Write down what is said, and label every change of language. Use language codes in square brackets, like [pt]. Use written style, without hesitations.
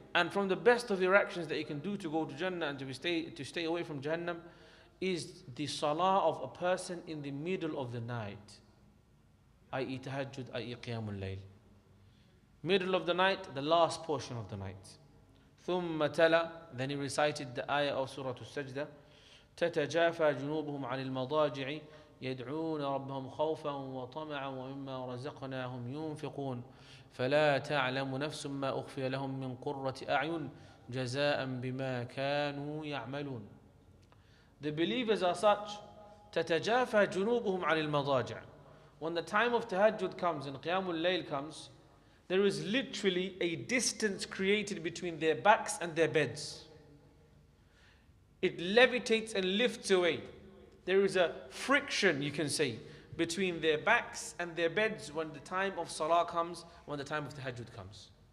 [en] And from the best of your actions that you can do to go to Jannah and to stay away from Jahannam is the salah of a person in the middle of the night, i.e. tahajjud, i.e. qiyamul layl. Middle of the night, the last portion of the night. [ar] ثُمَّ تَلَى, [en] then he recited the ayah of Surah Al-Sajdah, [ar] تَتَجَافَى جُنُوبُهُمْ عَنِ الْمَضَاجِعِ يدعون ربهم خوفا وطمعا ومما رزقناهم ينفقون فلا تعلم نفس ما أخفي لهم من قرة أعين جزاء بما كانوا يعملون. [en] The believers are such [ar] تتجافى جنوبهم عن المضاجع. [en] When the time of tahajjud comes and qiyamul layl comes, there is literally a distance created between their backs and their beds. It levitates and lifts away. There is a friction, you can say, between their backs and their beds when the time of salah comes, when the time of tahajjud comes.